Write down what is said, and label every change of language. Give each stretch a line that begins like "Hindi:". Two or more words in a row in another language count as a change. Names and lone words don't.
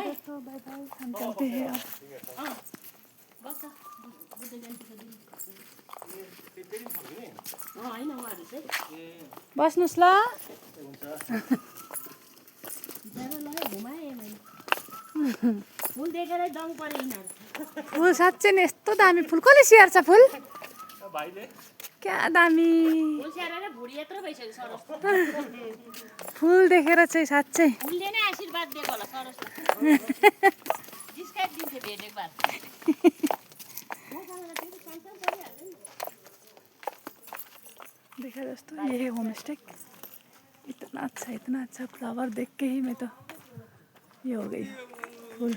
Hindi: दोस्तों बाय बाय, हम चलते हैं अब।
Nepali: बस्नुहोस् ल। फुल साँच्चै नि यस्तो दामी फुल। कसले स्याहार्छ फुल? क्या दामी फुल देखेर चाहिँ साँच्चै देखा
Hindi: दोस्तों, ये है होम स्टे। इतना अच्छा फ्लावर देख के ही मैं तो ये हो गई फुल।